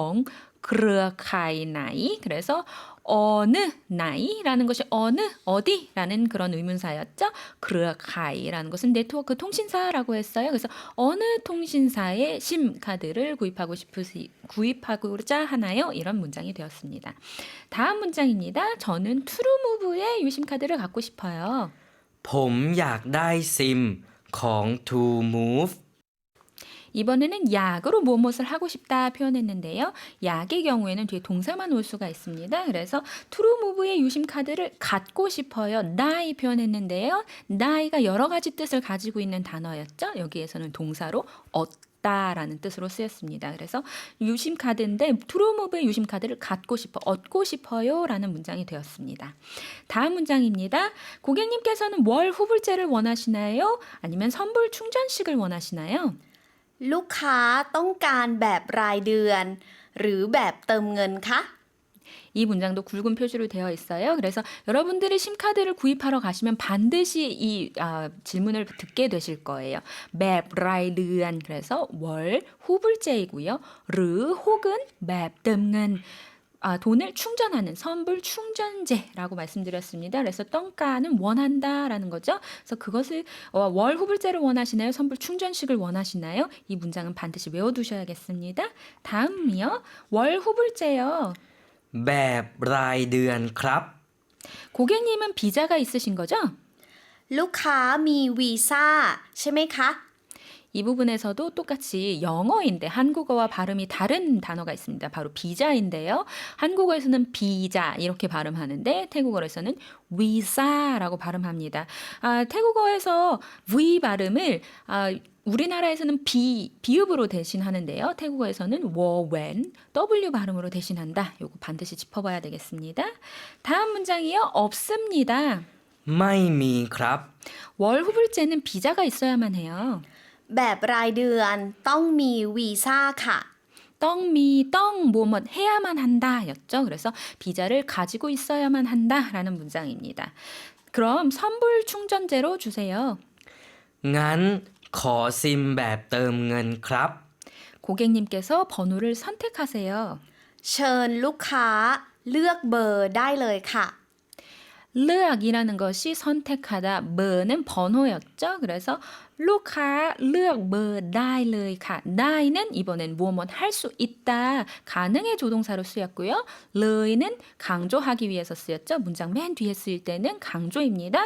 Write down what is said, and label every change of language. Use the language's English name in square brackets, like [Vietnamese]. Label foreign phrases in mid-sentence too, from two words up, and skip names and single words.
[Thai] เครือข่ายไหน [Korean] 그래서 어느 나이라는 것이 어디라는 그런 의문사였죠. 크르카이라는 것은 네트워크 통신사라고 했어요. 그래서 어느 통신사의 심 카드를 구입하고자 하나요? 이런 문장이 되었습니다. 다음 문장입니다. 저는 트루무브의 유심 카드를 갖고 싶어요. [Thai] ผมอยากได้ซิมของ To Move. [Korean] 이번에는 약으로 무엇을 하고 싶다 표현했는데요. 약의 경우에는 뒤에 동사만 올 수가 있습니다. 그래서 트루무브의 유심 카드를 갖고 싶어요. 나이 표현했는데요. 나이가 여러 가지 뜻을 가지고 있는 단어였죠. 여기에서는 동사로 얻다라는 뜻으로 쓰였습니다. 그래서 유심 카드인데 트루무브의 유심 카드를 갖고 싶어, 얻고 싶어요라는 문장이 되었습니다. 다음 문장입니다. 고객님께서는 월 후불제를 원하시나요? 아니면 선불 충전식을 원하시나요? [Thai] ลูกค้าต้องการแบบรายเดือน หรือแบบเติมเงินคะ [Korean] 이 문장도 굵은 표시로 되어 있어요. 그래서 여러분들이 심카드를 구입하러 가시면 반드시 이 질문을 듣게 되실 거예요. [Thai] แบบรายเดือน [Korean] 그래서 월 후불제이고요. 르 혹은 [Thai] แบบเติมเงิน [Korean] 돈을 충전하는 선불 충전제라고 말씀드렸습니다. 그래서 떵까는 원한다라는 거죠. 그래서 그것을 월 후불제를 원하시나요? 선불 충전식을 원하시나요? 이 문장은 반드시 외워두셔야겠습니다. 다음이요. 월 후불제요. [Thai] แบบรายเดือนครับ [Korean] 고객님은 비자가 있으신 거죠? [Thai] ลูกค้ามีวีซ่าใช่ไหมคะ [Korean] 이 부분에서도 똑같이 영어인데 한국어와 발음이 다른 단어가 있습니다. 바로 비자인데요. 한국어에서는 비자 이렇게 발음하는데 태국어에서는 위사라고 발음합니다. 태국어에서 V 발음을 우리나라에서는 비읍으로 대신하는데요. 태국어에서는 워웬 W 발음으로 대신한다. 요거 반드시 짚어봐야 되겠습니다. 다음 문장이요. 없습니다. [Thai] ไม่มีครับ [Korean] 월 후불제는 비자가 있어야만 해요. [Thai] แบบรายเดือนต้องมีวีซ่าค่ะ [Korean] 뭐뭐 해야만 한다 였죠. 그래서 비자를 가지고 있어야만 한다라는 문장입니다. 그럼 선불 충전제로 주세요. [Thai] งั้นขอซิมแบบเติมเงินครับ [Korean] 고객님께서 번호를 선택하세요. [Thai] เชิญลูกค้าเลือกเบอร์ได้เลยค่ะ [Korean] 르악이라는 것이 선택하다, 버는 번호였죠. 그래서 [Thai] ลูกค้าเลือกเบอร์ได้เลยค่ะ [Korean] 다이는 이번엔 무엇 할 수 있다, 가능의 조동사로 쓰였고요. 르이는 강조하기 위해서 쓰였죠. 문장 맨 뒤에 쓰일 때는 강조입니다.